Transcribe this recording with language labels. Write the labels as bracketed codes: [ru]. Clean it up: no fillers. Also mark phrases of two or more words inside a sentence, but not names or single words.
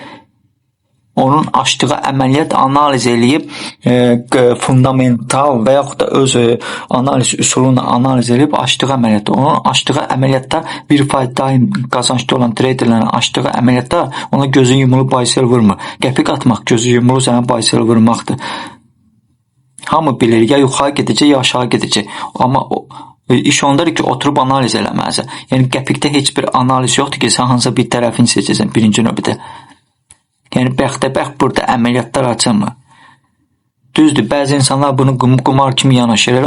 [az] Onun açdığı əməliyyat analiz eləyib fundamental və yaxud da öz analiz üsulunu analiz eləyib açdığı əməliyyat. Onun açdığı əməliyyatda 1% daim qazancda olan traderlərin açdığı əməliyyatda ona gözü yumulu buy-sell vurmur. Qəpik atmaq gözü yumulu sənə buy-sell vurmaqdır. Hamı bilir, ya yuxarı gedəcək, ya aşağı gedəcək. Amma iş ondadır ki, oturub analiz eləməlisən. Yəni qəpikdə heç bir analiz yoxdur ki, sən hansısa bir tərəfini seçəcəksən birinci növbədə. Yəni bəxtəbəxt burada əməliyyatlar açılmır. Düzdür, bəzi insanlar bunu qumar kimi yanaşır.